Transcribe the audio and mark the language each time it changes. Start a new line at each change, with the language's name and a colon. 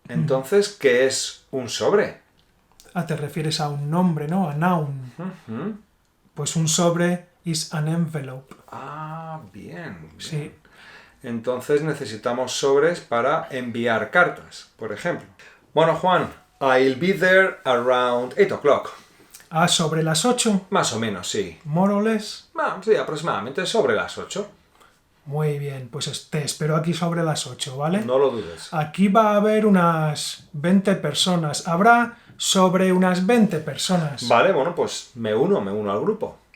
Spanish: Entonces, ¿qué es un sobre? Ah, te refieres a un nombre, ¿no?
English: A noun.
Spanish: Pues un sobre
English: is an envelope.
Spanish: Ah, bien. Sí. Entonces necesitamos sobres para enviar cartas, por ejemplo.
English: Bueno, Juan, I'll be there around 8 o'clock.
Spanish: Ah, sobre las 8, Más o menos, sí.
English: more or less.
Spanish: Sí, aproximadamente sobre las 8. Muy bien, pues te espero aquí sobre las 8, ¿vale? No lo dudes. Aquí va a haber unas 20 personas. Habrá sobre unas 20 personas. Vale, bueno, pues me uno al grupo.